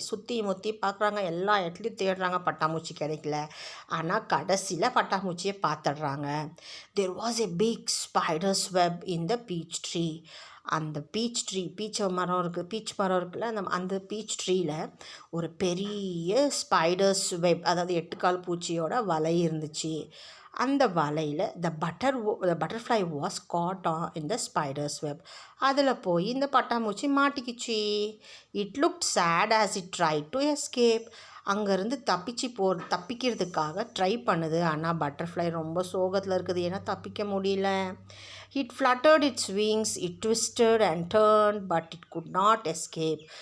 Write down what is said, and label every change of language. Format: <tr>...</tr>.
<ta>சுற்றி முற்றி பார்க்குறாங்க, எல்லா இடத்துலையும் தேடுறாங்க, பட்டாம்பூச்சி கிடைக்கல. ஆனால் கடைசியில் பட்டாம்பூச்சியை பார்த்துடுறாங்க.</ta> <en>There was a big spider's web in the peach tree.</en> <ta>அந்த பீச் மரம் இருக்குல்ல, அந்த பீச் ட்ரீயில் ஒரு பெரிய ஸ்பைடர்ஸ் வெப், அதாவது 8 கால் பூச்சியோட வலை இருந்துச்சு. அந்த வலையில்</ta> <en>the butterfly was caught in the spider's web.</en> <ta>அதில் போய் இந்த பட்டாம்பூச்சி மாட்டிக்கிச்சு.</ta> <en>It looked sad as it tried to escape.</en> <ta>அங்கேருந்து தப்பிக்கிறதுக்காக ட்ரை பண்ணுது. ஆனால் பட்டர்ஃப்ளை ரொம்ப சோகத்தில் இருக்குது, ஏன்னா தப்பிக்க முடியல.</ta> <en>It fluttered its wings, it twisted and turned, but it could not escape.</en>